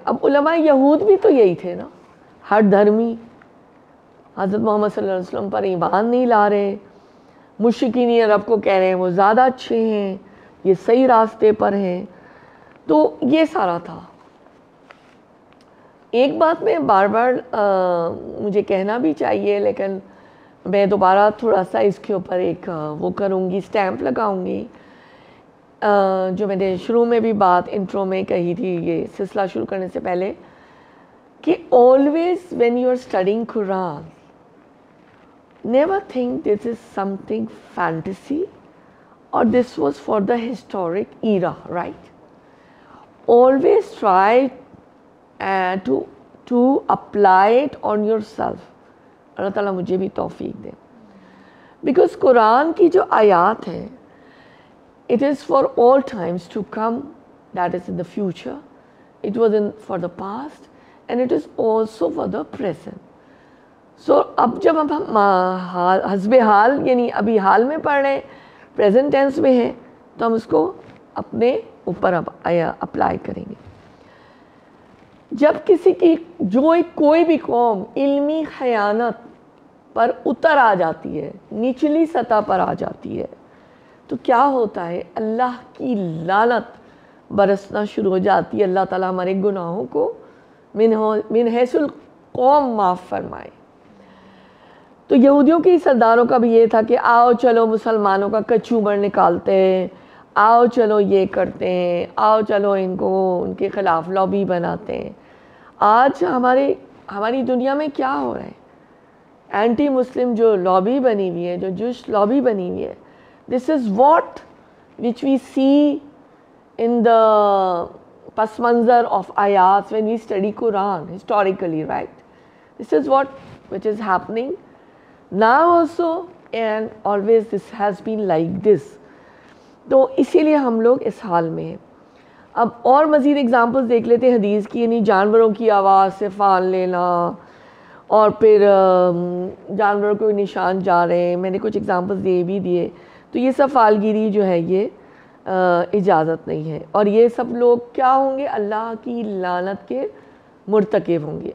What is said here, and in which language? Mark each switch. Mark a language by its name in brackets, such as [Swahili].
[Urdu] اب علماء یہود بھی تو یہی تھے نا, ہر دھرمی حضرت محمد صلی اللہ علیہ وسلم پر ایمان نہیں لا رہے, مشرکین عرب کو کہہ رہے ہیں وہ زیادہ اچھے ہیں, یہ صحیح راستے پر ہیں. تو یہ سارا تھا. ایک بات میں بار بار مجھے کہنا بھی چاہیے, لیکن میں دوبارہ تھوڑا سا اس کے اوپر ایک وہ کروں گی, اسٹیمپ لگاؤں گی. جو میں نے شروع میں بھی بات انٹرو میں کہی تھی یہ سلسلہ شروع کرنے سے پہلے کہ [English] always when you are studying Quran, never think this is something fantasy or this was for the historic era, right? Always try to apply it on yourself. [Urdu] اللہ تعالیٰ مجھے بھی توفیق دے. [English] Because [Urdu] قرآن کی جو آیات ہیں [English] it is for all times to come, that is in the future, it was for the past and it is also for the present. [Urdu] So اب جب ہم حسب حال یعنی ابھی حال میں پڑھ رہے ہیں present tense میں ہیں تو ہم اس کو اپنے اوپر اپلائی کریں گے. جب کسی کی کوئی بھی قوم علمی خیانت پر اتر آ جاتی ہے, نچلی سطح پر آ جاتی ہے, تو کیا ہوتا ہے, اللہ کی لعنت برسنا شروع ہو جاتی ہے. اللہ تعالیٰ ہمارے گناہوں کو من حیث القوم معاف فرمائے. تو یہودیوں کے سرداروں کا بھی یہ تھا کہ آؤ چلو مسلمانوں کا کچوبر نکالتے ہیں, آؤ چلو یہ کرتے ہیں, آؤ چلو ان کو ان کے خلاف لابی بناتے ہیں. آج ہماری دنیا میں کیا ہو رہا ہے, اینٹی مسلم جو لابی بنی ہوئی ہے, جو جوش لابی بنی ہوئی ہے, [English] this is what which we see in the پس منظر of ayats when we study Quran historically, right? This is what which is happening now also and always this has been like this. [Urdu] تو اسی لیے ہم لوگ اس حال میں ہیں. اب اور مزید اگزامپلس دیکھ لیتے ہیں حدیث کی, یعنی جانوروں کی آواز سے فال لینا اور پھر جانوروں کو نشان جا رہے ہیں. میں نے کچھ اگزامپلس دے بھی دیے. تو یہ سب فالگیری جو ہے یہ اجازت نہیں ہے, اور یہ سب لوگ کیا ہوں گے, اللہ کی لعنت کے مرتکب ہوں گے.